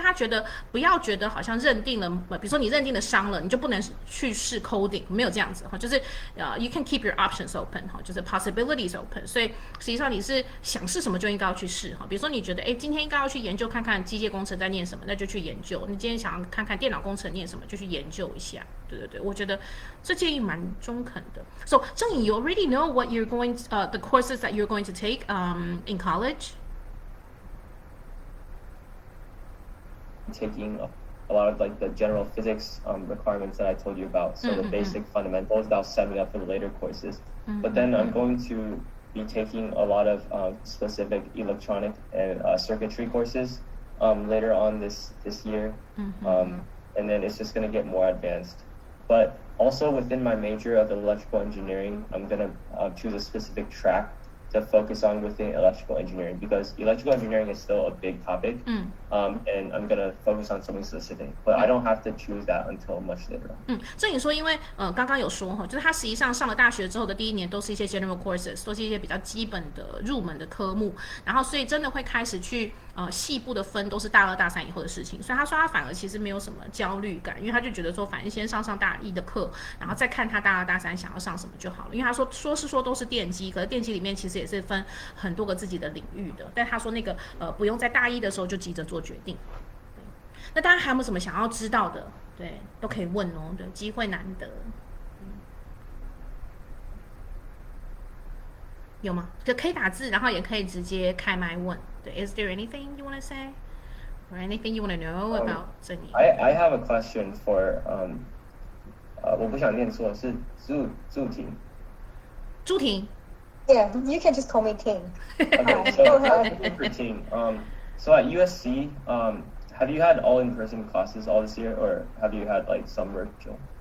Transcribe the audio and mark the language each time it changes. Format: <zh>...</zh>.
<zh>但他觉得不要觉得好像认定了，比如说你认定了商了，你就不能去试 coding， 没有这样子就是 you can keep your options open 就是 possibilities open，所以实际上你是想试什么就应该要去试比如说你觉得今天应该要去研究看看机械工程在念什么，那就去研究。你今天想要看看电脑工程念什么，就去研究一下。对，我觉得这建议蛮中肯的。</zh> <en>So 郑颖 you already know what you're going the courses that you're going to take in college? Taking a lot of like the general physics requirements that I told you about, so the basic fundamentals that'll set me up for the later courses. But then I'm going to be taking a lot of specific electronic and circuitry courses later on this year, and then it's just going to get more advanced. But also within my major of electrical engineering, I'm going to choose a specific track to focus on within electrical engineering, because electrical engineering is still a big topic, and I'm gonna focus on something specific, but I don't have to choose that until much later on.</en> <zh>郑颖说，因为刚刚有说就是他实际上上了大学之后的第一年都是一些 general courses， 都是一些比较基本的入门的科目，然后所以真的会开始去细部的分都是大2、大3以后的事情，所以他说他反而其实没有什么焦虑感，因为他就觉得说反正先上大1的课，然后再看他大2、大3想要上什么就好了。因为他说都是电机，可是电机里面其实也是分很多个自己的领域的，但他说那个不用在大1的时候就急着做决定。那大家还有没有什么想要知道的？对，都可以问哦，对，机会难得。有吗？就可以打字，然后也可以直接开麦问。</zh> <en>对 ，Is there anything you want to say or anything you want to know about 郑颖 I have a question for 我不想念错，是朱婷。</en> <zh>朱婷。</zh> <en>Yeah, you can just call me Ting. Okay, so for Ting, so at USC, have you had all in-person classes all this year, or have you had like some virtual?</en>